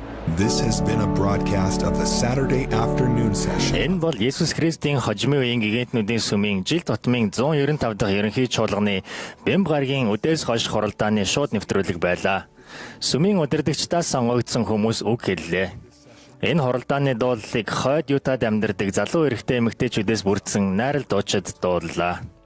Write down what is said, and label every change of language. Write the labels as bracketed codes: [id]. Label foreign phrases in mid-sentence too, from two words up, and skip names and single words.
[en] This has been a broadcast of the Saturday afternoon session. [mn] Энэ бол Есүс Христийн хожимын үеийн гигантнүүдийн сүмийн жил тутмын 195 дахь ерөнхий чуулганы Бямб гарагийн үдээс хойш хуралдааны шууд нэвтрүүлэг байлаа. Сүмийн удирдагчдаас сонгогдсон хүмүүс үг хэллээ. Энэ хуралдааны дуулалыг хойд Ютад амьдардаг залуу эрэгтэй эмэгтэйчүүдээс бүрдсэн найрал дуучид дууллаа.